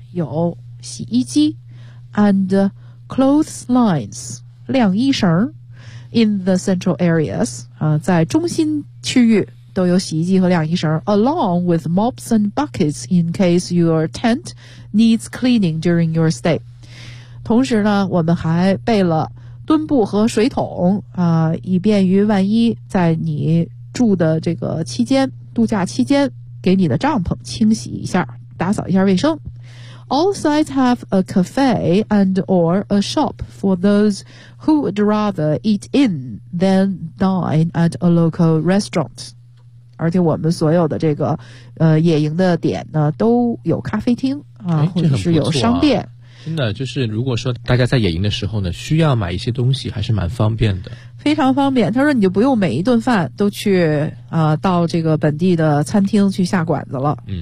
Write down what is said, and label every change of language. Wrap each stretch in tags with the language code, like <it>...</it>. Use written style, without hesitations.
<zh>有洗衣机</zh> <en>and clotheslines</en> <zh>晾衣绳</zh> <en>in the central areas.</en> <zh>在中心区域。都有洗衣机和晾衣绳</zh> <en>along with mops and buckets in case your tent needs cleaning during your stay.</en> <zh>同时呢我们还备了墩布和水桶以便于万一在你住的这个期间度假期间给你的帐篷清洗一下打扫一下卫生。</zh> <en>All sites have a cafe and or a shop for those who would rather eat in than dine at a local restaurant.</en> <zh>而且我们所有的这个野营的点呢都有咖啡厅啊，或者是有商店。真的就是如果说大家在野营的时候呢需要买一些东西还是蛮方便的，非常方便。他说你就不用每一顿饭都去到这个本地的餐厅去下馆子了。</zh>